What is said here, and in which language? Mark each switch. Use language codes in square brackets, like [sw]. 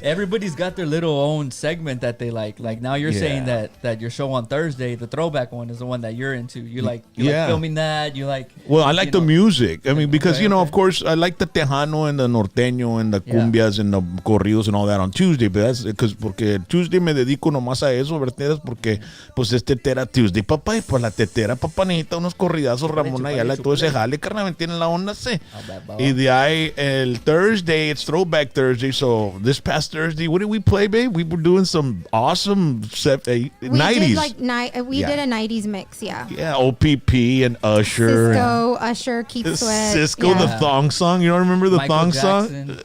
[en] Everybody's got their little own segment that they like. Like now you're saying that your show on Thursday, the Throwback one, is the one that you're into. You like filming that. You like. Well, I like the music. I mean, because, of course, I like the Tejano and the Norteño and the cumbias and the corridos and all that on Tuesday. But that's [es] porque Tuesday me dedico nomás a eso, ¿verdad? Porque pues es Tetera Tuesday, papá. Y pues la Tetera, papá, necesita unos corridazos, Ramón Ayala y todo ese jale, carnal, me tienen la onda, sí. Y de ahí, el Thursday, [en] it's Throwback Thursday. So this past Thursday, what did we play, babe? We were doing some awesome 90s. We did a 90s mix, yeah. Yeah, OPP and Usher. Cisco, Usher, Keith Sweat. Cisco, the thong song. You don't remember the Michael Jackson.